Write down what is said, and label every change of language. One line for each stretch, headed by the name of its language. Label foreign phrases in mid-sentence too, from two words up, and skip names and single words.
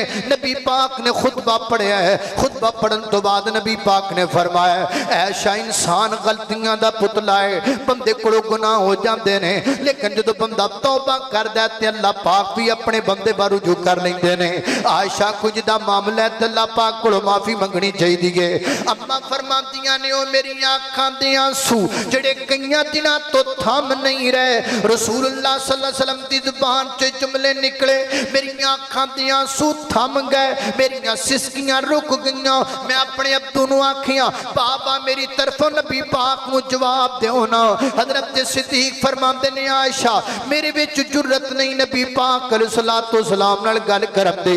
Punjabi: نبی پاک نے خطبہ پڑھیا ہے۔ خطبہ پڑھن تو بعد نبی پاک نے فرمایا، عائشہ انسان غلطیاں دا پتلا ہے، بندے کولوں گناہ ہو جاتے نے، لیکن جو بندہ توبہ کردا ہے تے اللہ پاک بھی اپنے بندے بار رجوع کر لیندے نے. عائشہ کچھ دا معاملہ ہے تے اللہ پاک کولوں معافی منگنی چاہیدی ہے. اماں فرماندیاں نے، او میری اکھاں دے آنسو جیڑے کئیاں دناں تو تھم نہیں رہے,
Arabic: رسول الله صلى الله عليه وسلم
Punjabi: دی زبان چ جملے نکلے، میری اکھاں دے آنسو تھم گئے، میری سسکیاں رک گئیاں. میں اپنے ابو نوں آکھیاں، بابا میری طرفوں نبی پاک نوں جواب دیو نا. حضرت صدیق فرماندے نے، عائشہ میرے وچ جرأت نہیں نبی پاک
Arabic: عليه الصلاة والسلام
Punjabi: نال گل کرن دی.